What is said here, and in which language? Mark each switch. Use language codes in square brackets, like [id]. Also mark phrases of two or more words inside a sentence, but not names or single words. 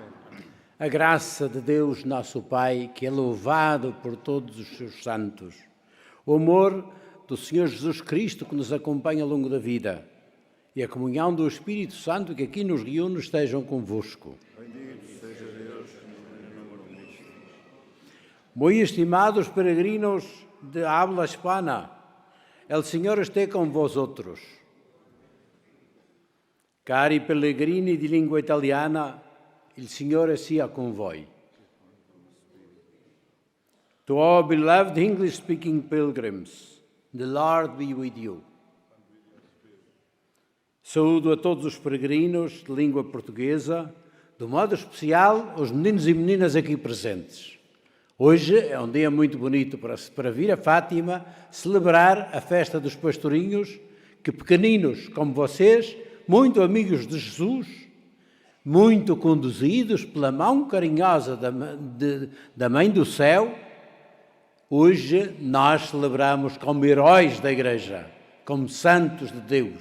[pt] A graça de Deus, nosso Pai, que é louvado por todos os seus santos. O amor do Senhor Jesus Cristo que nos acompanha ao longo da vida. E a comunhão do Espírito Santo que aqui nos reúne estejam convosco. Bendito seja Deus que nos reúne nisto. [es] Muy estimados peregrinos de habla hispana, el Señor esté con vosotros. [it] Cari pellegrini di lingua italiana, il Signore sia con voi. [en] To all beloved English-speaking pilgrims, the Lord be with you. [pt] Saúdo a todos os peregrinos de língua portuguesa, de modo especial aos meninos e meninas aqui presentes. Hoje é um dia muito bonito para vir a Fátima celebrar a festa dos pastorinhos, que pequeninos como vocês, muito amigos de Jesus, muito conduzidos pela mão carinhosa da Mãe do Céu, hoje nós celebramos como heróis da Igreja, como santos de Deus.